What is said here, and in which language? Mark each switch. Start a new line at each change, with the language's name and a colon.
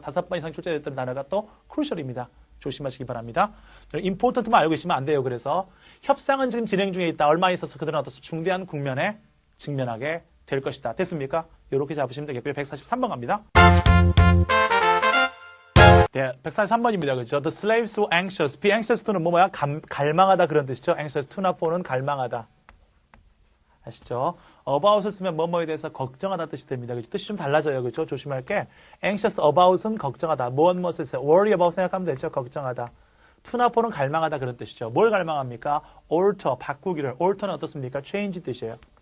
Korean: 5번 이상 출제됐던 단어가 또 crucial입니다. 조심하시기 바랍니다. important만 알고 있으면 안 돼요. 그래서 협상은 지금 진행 중에 있다. 얼마 있어서 그들은 어떤 중대한 국면에 직면하게 될 것이다. 됐습니까? 이렇게 잡으시면 되겠고요. 143번 갑니다. 네, 143번입니다. 그렇죠?
English: The slaves were anxious. be anxious to는
Korean: 뭐야? 갈망하다 그런 뜻이죠. anxious to not for는 갈망하다. 아시죠? about을 쓰면 뭐뭐에 대해서 걱정하다 뜻이 됩니다. 그렇죠? 뜻이 좀 달라져요. 그렇죠? 조심할 게 anxious about은 걱정하다. 무엇에 대해서 worry about 생각하면 되죠. 걱정하다. to not for는 갈망하다 그런 뜻이죠. 뭘 갈망합니까? alter, 바꾸기를. alter는 어떻습니까? change 뜻이에요.